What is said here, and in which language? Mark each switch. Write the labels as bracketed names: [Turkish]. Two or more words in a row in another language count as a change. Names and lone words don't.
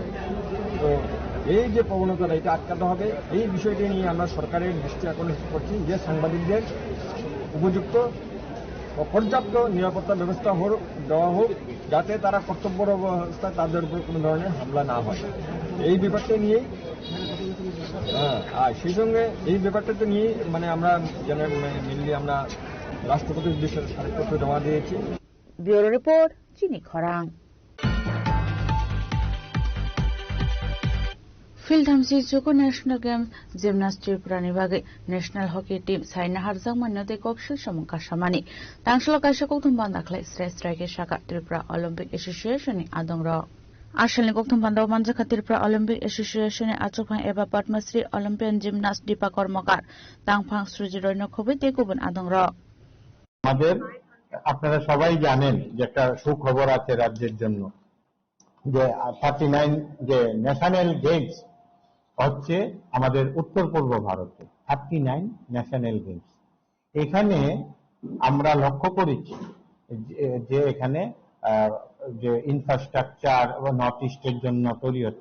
[Bangla] তো এই যে প্রবণতাটা এটা আটকাতে হবে, এই বিষয়টি নিয়ে আমরা সরকারের দৃষ্টি আকর্ষণ করছি যে সাংবাদিকদের উপযুক্ত ও পর্যাপ্ত নিরাপত্তা ব্যবস্থা দেওয়া হোক, যাতে তারা কর্তব্যর অবস্থায় তাদের উপর কোনো ধরনের হামলা না হয়। এই ব্যাপারটা নিয়েই আর সেই সঙ্গে এই ব্যাপারটাতে নিয়েই মানে আমরা মেনলি আমরা রাষ্ট্রপতির উদ্দেশ্যে স্মারকপত্র জমা দিয়েছি। [English] bureau report, [Bangla] চিনি খরাং। [Kok Borok] फिल्डहामसी चुको [English] national games [Kok Borok] जिमनास्ट त्रिपुरानि बागै [English] national hockey team [Kok Borok] साइना हारजां मान्यते कौशल समंका समानि तांसल काइसा कौथुम बान्दाख्लाय स्राय स्रायके शाखा त्रिपुरा ओलम्पिक एसोसिएशननि आदंर आशलनि कौथुम बान्दाव मानजाखा त्रिपुरा ओलम्पिक एसोसिएशननि आचुकफां एबा पद्मश्री ओलम्पियान जिमनास्ट दीपा कर्मकार तांफां सुजिरयन खबे तेगुबन आदंर [Bangla] আমাদের আপনারা সবাই জানেন যে একটা সুখবর আছে রাজ্যের জন্য, যে 39 যে [English] national games [Bangla] হচ্ছে আমাদের উত্তর পূর্ব ভারতে 39 [English] national games. [Bangla] এখানে আমরা লক্ষ্য করেছি যে এখানে যে ইনফ্রাস্ট্রাকচার নর্থ ইস্টের জন্য তৈরি হচ্ছে।